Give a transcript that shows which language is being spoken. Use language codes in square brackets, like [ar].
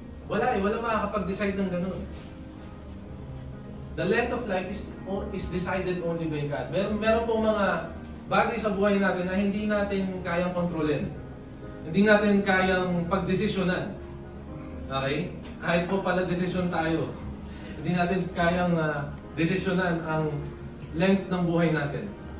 [tl] Wala makakapag-decide ng ganun. [en] The length of life is decided only by God. [tl] Meron pong mga bagay sa buhay natin na hindi natin kayang kontrolin. Hindi natin kayang pagdesisyonan. Okay? Kahit po pala desisyon tayo, hindi natin kayang desisyonan ang length ng buhay natin.